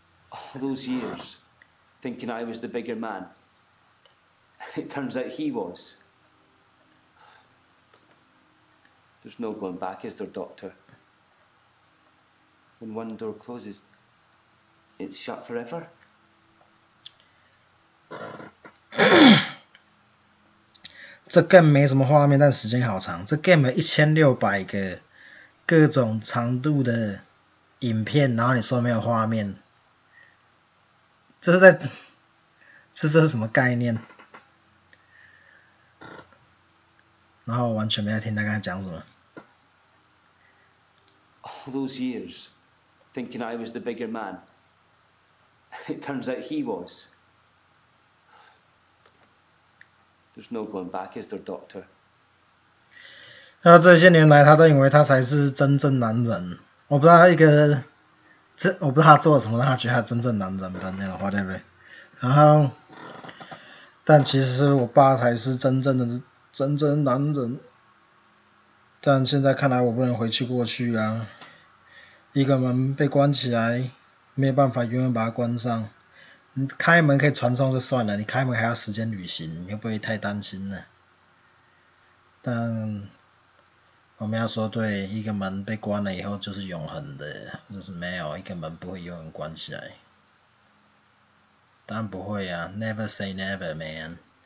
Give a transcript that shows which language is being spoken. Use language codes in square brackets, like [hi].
[en] All those years, thinking I was the bigger man. It turns out he was. There's no going back, is there, Doctor? When one door closes, it's shut forever. [zh] 这 game 没什么画面，但时间好长。这 game 有1600个各种长度的影片，然后你说没有画面，这是什么概念？然后完全没在听他刚才讲什么。 [en] All those years, thinking I was the bigger man. It turns out he was. There's no going back, is there, Doctor? [zh] 然后这些年来，他都以为他才是真正男人。我不知道我不知道他做了什么让他觉得他真正男人吧，那种 whatever。然后，但其实我爸才是真正男人。但现在看来，我不能回去过去啊！一个门被关起来，没有办法永远把它关上。你开门可以传送就算了，你开门还要时间旅行，你会不会太担心了？但我们要说对，一个门被关了以后就是永恒的，就是没有一个门不会永远关起来。当然不会啊 ， [en] Never say never, man.